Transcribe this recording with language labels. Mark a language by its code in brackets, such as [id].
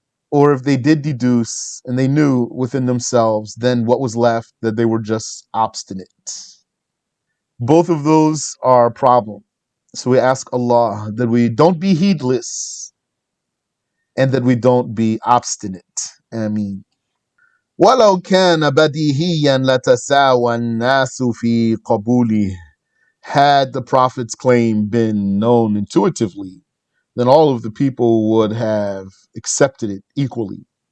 [en] Or if they did deduce and they knew within themselves, then what was left? That they were just obstinate. Both of those are a problem. So we ask Allah that we don't be heedless and that we don't be obstinate. Ameen. [ar] ولو كان بديهيا لتساوى الناس في قبوله. [en] Had the Prophet's claim been known intuitively, then all of the people would have accepted it equally.